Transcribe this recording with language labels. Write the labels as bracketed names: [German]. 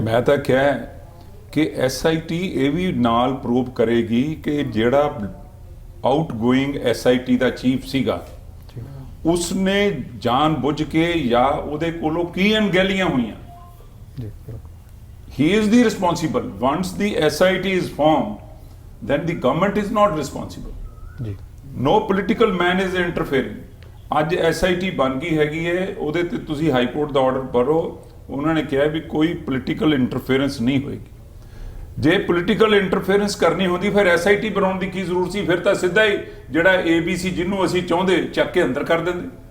[Punjabi] ਮੈਂ ਤਾਂ ਕਿਹਾ ਕਿ SIT ਇਹ ਵੀ ਨਾਲ ਪ੍ਰੂਵ ਕਰੇਗੀ ਕਿ ਜਿਹੜਾ ਆਊਟਗੋਇੰਗ SIT ਦਾ ਚੀਫ ਸੀਗਾ ਉਸਨੇ ਜਾਣ ਬੁੱਝ ਕੇ ਜਾਂ ਉਹਦੇ ਕੋਲੋਂ ਕੀ ਅਣਗਹਿਲੀਆਂ ਹੋਈਆਂ। [English] He is the responsible। Once the SIT is formed, then the government is not responsible। No political man is interfering। [Punjabi] ਅੱਜ SIT ਬਣ ਗਈ ਹੈਗੀ ਹੈ, ਉਹਦੇ ਤੇ ਤੁਸੀਂ ਹਾਈ ਕੋਰਟ ਦਾ ਆਰਡਰ ਪੜੋ, ਉਹਨਾਂ ਨੇ ਕਿਹਾ ਵੀ ਕੋਈ ਪੋਲੀਟੀਕਲ ਇੰਟਰਫੇਰੈਂਸ ਨਹੀਂ ਹੋਏਗੀ। ਜੇ ਪੋਲੀਟੀਕਲ ਇੰਟਰਫੇਰੈਂਸ ਕਰਨੀ ਹੁੰਦੀ ਫਿਰ SIT ਬਣਾਉਣ ਦੀ ਕੀ ਜ਼ਰੂਰਤ ਸੀ? ਫਿਰ ਤਾਂ ਸਿੱਧਾ ਹੀ ਜਿਹੜਾ ABC ਜਿਹਨੂੰ ਅਸੀਂ ਚਾਹੁੰਦੇ ਚੱਕ ਕੇ ਅੰਦਰ ਕਰ ਦਿੰਦੇ।